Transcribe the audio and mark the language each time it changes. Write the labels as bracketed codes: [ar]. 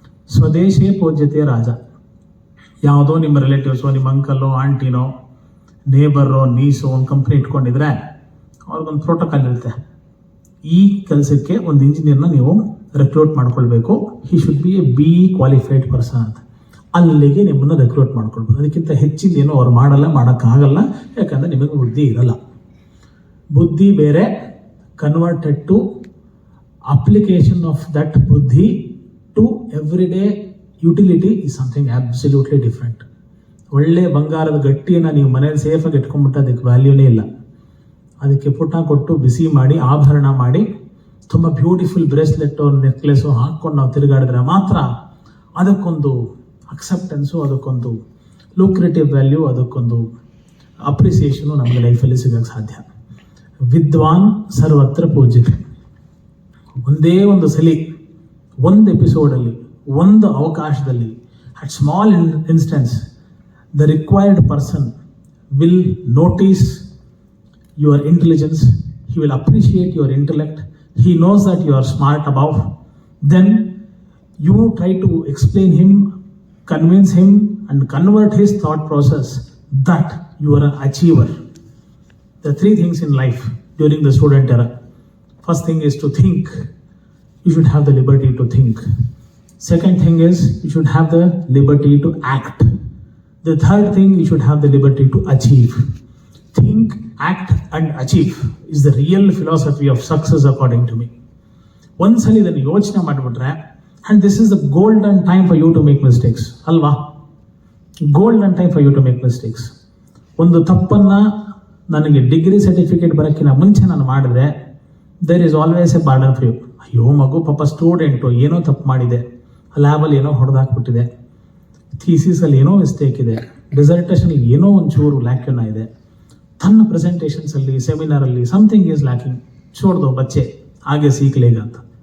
[sa] ಸ್ವದೇಶೇ ಪೂಜ್ಯತೆ ರಾಜ. [kn] ಯಾವುದೋ ನಿಮ್ಮ ರಿಲೇಟಿವ್ಸೋ, ನಿಮ್ಮ ಅಂಕಲ್ಲೋ, ಆಂಟಿನೋ, ನೇಬರೋ, ನೀಸೋ ಒಂದು ಕಂಪ್ನಿ ಇಟ್ಕೊಂಡಿದ್ರೆ ಅವ್ರಿಗೊಂದು ಪ್ರೋಟೋಕಾಲ್ ಇರುತ್ತೆ. ಈ ಕೆಲಸಕ್ಕೆ ಒಂದು ಇಂಜಿನಿಯರ್ನ ನೀವು ರೆಕ್ರೂಟ್ ಮಾಡ್ಕೊಳ್ಬೇಕು, [en] he should be a BE qualified person [kn] ಅಂತ. ಅಲ್ಲಿಗೆ ನಿಮ್ಮನ್ನು ರೆಕ್ರೂಟ್ ಮಾಡ್ಕೊಳ್ಬೋದು. ಅದಕ್ಕಿಂತ ಹೆಚ್ಚಿನ ಏನೋ ಅವ್ರು ಮಾಡೋಕ್ಕಾಗಲ್ಲ, ಯಾಕಂದರೆ ನಿಮಗೆ ಬುದ್ಧಿ ಇರಲ್ಲ. ಬುದ್ಧಿ ಬೇರೆ, [en] converted to application of that buddhi to everyday utility is something absolutely different. [kn] ಒಳ್ಳೆ ಬಂಗಾರದ ಗಟ್ಟಿಯನ್ನು ನೀವು ಮನೇಲಿ ಸೇಫಾಗಿ ಇಟ್ಕೊಂಡ್ಬಿಟ್ಟು ಅದಕ್ಕೆ ವ್ಯಾಲ್ಯೂನೇ ಇಲ್ಲ. ಅದಕ್ಕೆ ಪುಟ್ಟ ಕೊಟ್ಟು ಬಿಸಿ ಮಾಡಿ ಆಭರಣ ಮಾಡಿ ತುಂಬ ಬ್ಯೂಟಿಫುಲ್ ಬ್ರೇಸ್ಲೆಟ್ಟು ನೆಕ್ಲೆಸು ಹಾಕ್ಕೊಂಡು ನಾವು ತಿರುಗಾಡಿದ್ರೆ ಮಾತ್ರ ಅದಕ್ಕೊಂದು ಅಕ್ಸೆಪ್ಟೆನ್ಸು, ಅದಕ್ಕೊಂದು ಲೂಕ್ರೇಟಿವ್ ವ್ಯಾಲ್ಯೂ, ಅದಕ್ಕೊಂದು ಅಪ್ರಿಸಿಯೇಷನು ನಮಗೆ ಲೈಫಲ್ಲಿ ಸಿಗೋಕ್ಕೆ ಸಾಧ್ಯ. [sa] ವಿದ್ವಾನ್ ಸರ್ವತ್ರ ಪೂಜ್ಯತೆ. [kn] ಒಂದೇ ಒಂದು ಸಲಿ, ಒಂದು ಎಪಿಸೋಡಲ್ಲಿ, ಒಂದು ಅವಕಾಶದಲ್ಲಿ, [en] At small instance, the required person will notice your intelligence, he will appreciate your intellect, he knows that you are smart above. Then you try to explain him, convince him and convert his thought process that you are an achiever. There are three things in life during the student era. First thing is to think. You should have the liberty to think. Second thing is you should have the liberty to act. The third thing, you should have the liberty to achieve. Think, act and achieve is the real philosophy of success according to me. [kn] ಒಂದ್ಸಲಿ ಇದನ್ನು ಯೋಚನೆ ಮಾಡಿಬಿಟ್ರೆ, [en] and this is the golden time for you to make mistakes, ಅಲ್ವಾ? golden time for you to make mistakes. [kn] ಒಂದು ತಪ್ಪನ್ನು ನನಗೆ degree certificate ಬರೋಕ್ಕಿಂತ ಮುಂಚೆ ನಾನು ಮಾಡಿದ್ರೆ, [en] There is always a burden for you. [kn] ಅಯ್ಯೋ ಮಗು ಪಾಪ ಸ್ಟೂಡೆಂಟು ಏನೋ ತಪ್ಪು ಮಾಡಿದೆ, ಲ್ಯಾಬಲ್ಲಿ ಏನೋ ಹೊಡೆದಾಕ್ಬಿಟ್ಟಿದೆ, ಥೀಸಿಸಲ್ಲಿ ಏನೋ ಮಿಸ್ಟೇಕ್ ಇದೆ, ಡಿಸರ್ಟೇಷನಲ್ಲಿ ಏನೋ ಒಂಚೂರು ಲ್ಯಾಕ್ಯೂನ ಇದೆ, ತನ್ನ ಪ್ರೆಸೆಂಟೇಷನ್ಸಲ್ಲಿ ಸೆಮಿನಾರಲ್ಲಿ [en] something is lacking, [kn] छोड़ ಬಚ್ಚೆ ಹಾಗೆ ಸೀಕ್ಲೇಗ ಅಂತ.